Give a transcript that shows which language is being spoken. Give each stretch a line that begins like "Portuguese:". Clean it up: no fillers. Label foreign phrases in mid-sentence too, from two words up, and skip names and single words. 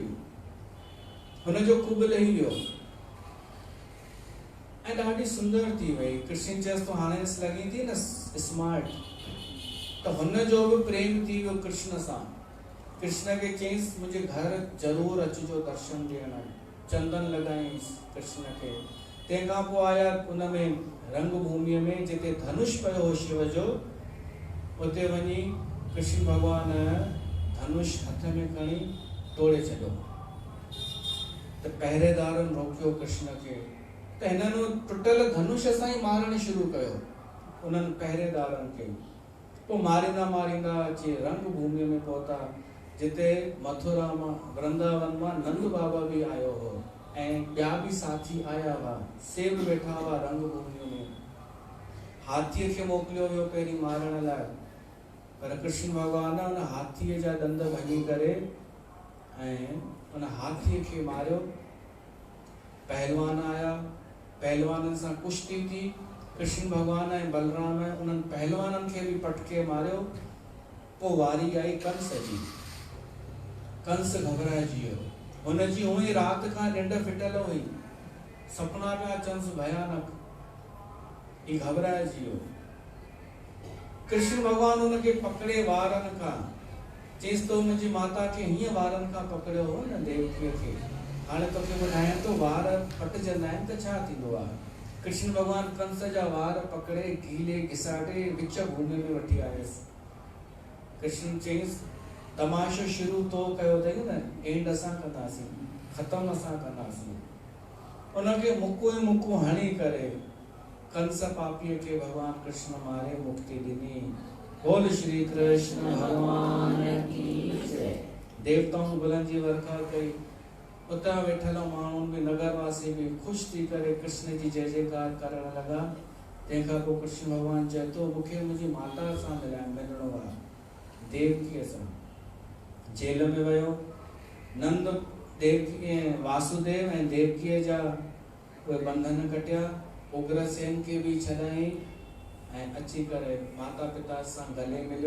Sindhi: हुनजो कुब लही वियो ऐं ॾाढी सुंदर थी वई। कृष्ण चएसि थो, हाणे लॻी थी न स्मार्ट, त हुनजो बि प्रेम थी वियो कृष्ण सां। कृष्ण खे चयईंसि, मुंहिंजे घर ज़रूरु अचिजो दर्शन ॾियण। चंदन लॻाईंसि कृष्ण खे। तंहिंखां पोइ आया उन में रंग भूमीअ में जिते धनुष पियो हो शिव जो, उते वञी कृष्ण भॻवान धनुष हथ में खणी तोड़े छॾियो। त पहरेदारनि रोकियो कृष्ण खे, त हिननि टुटल धनुष सां ई मारणु शुरू कयो उन्हनि पहरेदारनि खे। पोइ मारींदा मारींदा अची रंग भूमीअ में पहुता, जिते मथुरा मां, वृंदावन मां नंद बाबा बि आयो हो ऐं ॿिया बि साथी आया हुआ। से बि वेठा हुआ रंग भूमीअ में। हाथीअ खे मोकिलियो वियो पहिरीं मारण लाइ, पर कृष्ण भॻवान उन हाथीअ जा ॾंद भञी करे ऐं उन हाथीअ खे मारियो। पहलवान आया, पहलवाननि सां कुश्ती थी। कृष्ण भॻवान ऐं बलराम उन्हनि पहलवाननि खे बि पटके मारियो। पोइ वारी आई कंस जी। कंस घबराइजी वियो, हुनजी हूअं ई राति खां निंड फिटल हुई, सपना पिया अचंसि भयानक। ही घबराइजी वियो। कृष्ण भॻवान हुनखे पकड़े वारनि खां, चयईसि तो मुंहिंजी माता खे हीअं वारनि खां पकड़ियो हो न देवकीअ खे, हाणे तोखे ॿुधायां थो वार पटिजंदा आहिनि त छा थींदो आहे। कृष्ण भॻवान कंस जा वार पकड़े गीले घिसाटे विच भूमि में वठी आयुसि। कृष्ण चयईसि, तमाशो शुरू तो कयो अथई न, एंड असां कंदासीं, ख़तमु असां कंदासीं। उनखे मुको ई मुको हणी करे कंस पापीअ खे भॻवान कृष्ण मारे मुक्ति ॾिनी।
Hindi: बोल श्री कृष्ण भगवान की जय।
Sindhi: देवताउनि गुलनि जी वर्खा कई। उतां वेठल माण्हुनि बि, नगरवासी बि ख़ुशि थी करे कृष्ण जी जय जयकार करण लॻा। तंहिंखां पोइ कृष्ण भॻवान चए थो, मूंखे मुंहिंजी माता सां मिलणो आहे, देवकीअ सां। जेल में वियो। नंद देवकी, वासुदेव ऐं देवकीअ जा उहे बंधन कटिया। उग्रसेन खे बि छॾाई ऐं अची करे माता पिता सां गले मिलियो।